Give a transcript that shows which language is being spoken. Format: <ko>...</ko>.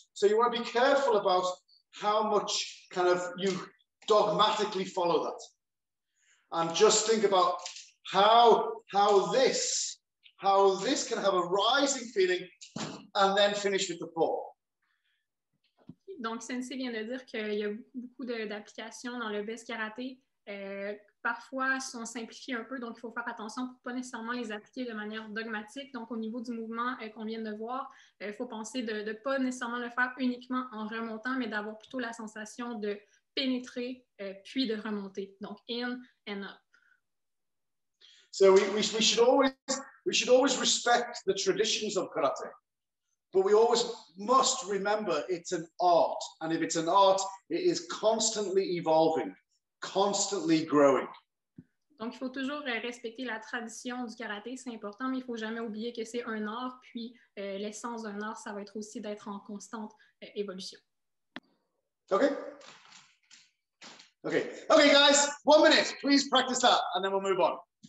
<en>So you want to be careful about how much kind of you dogmatically follow that. And just think about how this can have a rising feeling and then finish with the fall.</en> <fr>Donc, Sensei vient de dire qu'il y a beaucoup d'applications dans le best karaté. Parfois, sont simplifiées un peu, donc il faut faire attention pour ne pas nécessairement les appliquer de manière dogmatique. Donc, au niveau du mouvement qu'on vient de voir, il faut penser de ne pas nécessairement le faire uniquement en remontant, mais d'avoir plutôt la sensation de pénétrer puis de remonter.</fr> <en>Donc, in and up. So we should always respect the traditions of karate, but we always must remember it's an art, and if it's an art, it is constantly evolving, constantly growing.</en> <fr>Donc, il faut toujours respecter la tradition du karaté, c'est important, mais il ne faut jamais oublier que c'est un art, puis l'essence d'un art, ça va être aussi d'être en constante évolution.</fr> <en>Okay, guys, 1 minute, please practice that, and then we'll move on.</en>